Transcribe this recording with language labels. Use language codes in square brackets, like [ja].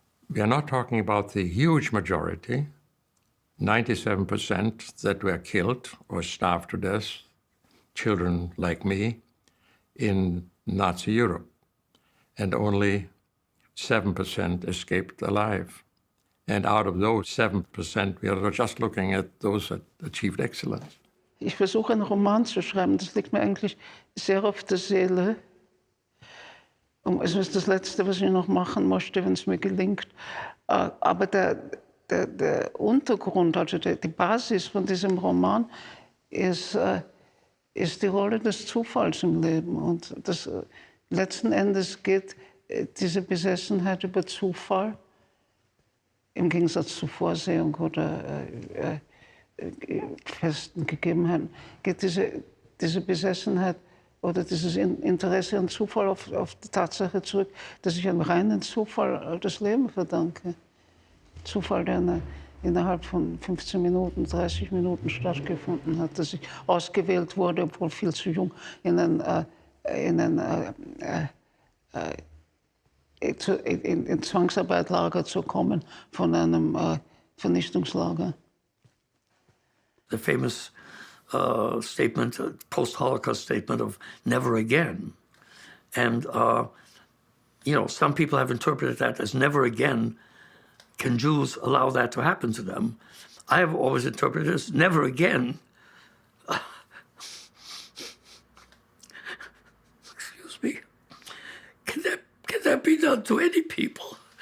[en] We are not talking about the huge majority, 97% that were killed or starved to death, children like me, in Nazi Europe, and only 7% escaped alive. And out of those 7%, we are just looking at those that achieved excellence. [de] Ich versuche, einen Roman zu schreiben. Das liegt mir eigentlich sehr auf der Seele. Es ist das Letzte, was ich noch machen möchte, wenn es mir gelingt. Aber der Untergrund, also die Basis von diesem Roman, ist die Rolle des Zufalls im Leben. Und das, letzten Endes geht diese Besessenheit über Zufall, im Gegensatz zu Vorsehung oder festen Gegebenheiten, geht diese Besessenheit oder dieses Interesse an Zufall auf die Tatsache zurück, dass ich einem reinen Zufall das Leben verdanke. Zufall, der innerhalb von 15 Minuten, 30 Minuten stattgefunden hat, dass ich ausgewählt wurde, obwohl viel zu jung, in Zwangsarbeitlager zu kommen von einem Vernichtungslager. [en] The famous statement, post-Holocaust statement of never again. And, you know, some people have interpreted that as never again can Jews allow that to happen to them. I have always interpreted it as never again. Excuse me. Can that be done to any people?